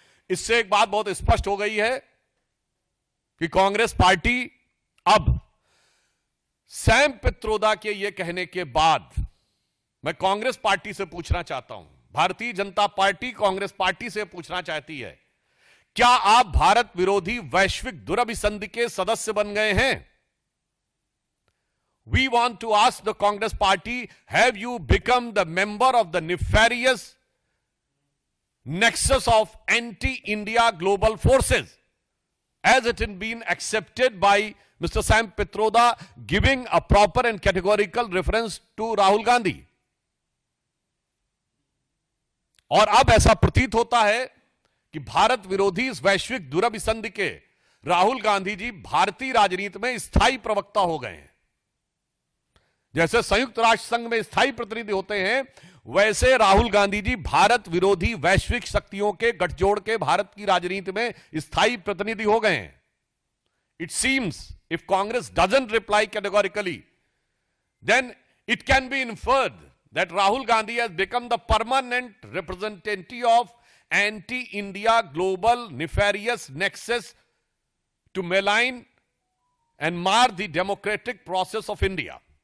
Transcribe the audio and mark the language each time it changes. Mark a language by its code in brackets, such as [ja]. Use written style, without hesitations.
[hi] इससे एक बात बहुत स्पष्ट हो गई है कि कांग्रेस पार्टी अब सैम पित्रोदा के यह कहने के बाद, मैं कांग्रेस पार्टी से पूछना चाहता हूं, भारतीय जनता पार्टी कांग्रेस पार्टी से पूछना चाहती है, क्या आप भारत विरोधी वैश्विक दुरभिसंधि के सदस्य बन गए हैं? [en] We want to ask the Congress party, have you become the member of the nefarious nexus of anti-India global forces, as it has been accepted by Mr. Sam Pitroda, giving a proper and categorical reference to Rahul Gandhi? [hi] और अब ऐसा प्रतीत होता है कि भारत विरोधी इस वैश्विक दुरभिसंधि के राहुल गांधी जी भारतीय राजनीति में स्थायी प्रवक्ता हो गए हैं। जैसे संयुक्त राष्ट्र संघ में स्थायी प्रतिनिधि होते हैं, वैसे राहुल गांधी जी भारत विरोधी वैश्विक शक्तियों के गठजोड़ के भारत की राजनीति में स्थायी प्रतिनिधि हो गए हैं। [en] It seems if Congress doesn't reply categorically, then it can be inferred that Rahul Gandhi has become the permanent representative of anti-India global nefarious nexus to malign and mar the democratic process of India.